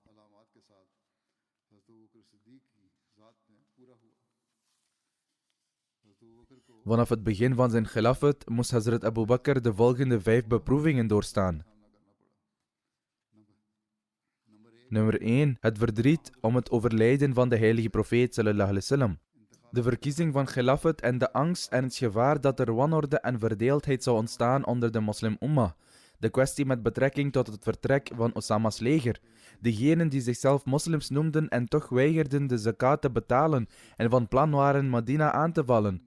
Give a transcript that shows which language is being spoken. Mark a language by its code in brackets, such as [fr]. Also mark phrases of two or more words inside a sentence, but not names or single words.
[nl] Vanaf het begin van zijn Khilafat moest Hazrat Abu Bakr de volgende 5 beproevingen doorstaan. Nummer 1. Het verdriet om het overlijden van de heilige profeet [ar] صلى الله عليه وسلم. [nl] De verkiezing van Khilafat en de angst en het gevaar dat er wanorde en verdeeldheid zou ontstaan onder de moslim-ummah. De kwestie met betrekking tot het vertrek van Osama's leger. Degenen die zichzelf moslims noemden en toch weigerden de zakat te betalen en van plan waren Medina aan te vallen.